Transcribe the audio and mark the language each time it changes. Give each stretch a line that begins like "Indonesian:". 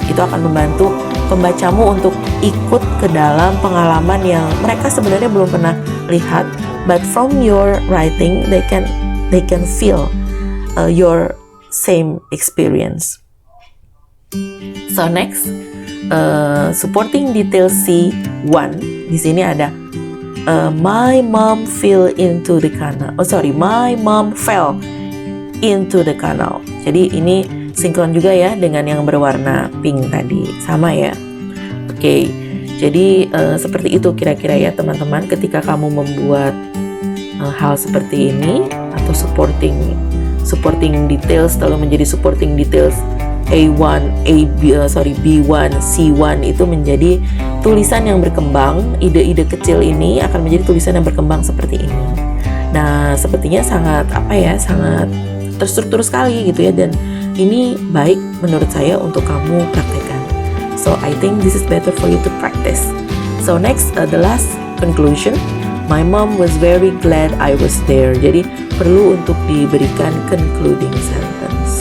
Indonesian: Itu akan membantu pembacamu untuk ikut ke dalam pengalaman yang mereka sebenarnya belum pernah lihat,
English: but from your writing they can feel your same experience. So next, supporting detail C1.
Indonesian: Di sini ada
English: my mom fell into the canal. My mom fell into the canal.
Indonesian: Jadi ini sinkron juga ya dengan yang berwarna pink tadi, sama ya. Oke, jadi seperti itu kira-kira ya teman-teman, ketika kamu membuat hal seperti ini atau supporting details lalu menjadi supporting details B1, C1 itu menjadi tulisan yang berkembang. Ide-ide kecil ini akan menjadi tulisan yang berkembang seperti ini. Nah, sepertinya sangat terstruktur sekali gitu ya, dan ini baik menurut saya untuk kamu praktekkan.
English: So I think this is better for you to practice. So next, the last conclusion. My mom was very glad I was there.
Indonesian: Jadi perlu untuk diberikan
English: concluding sentence.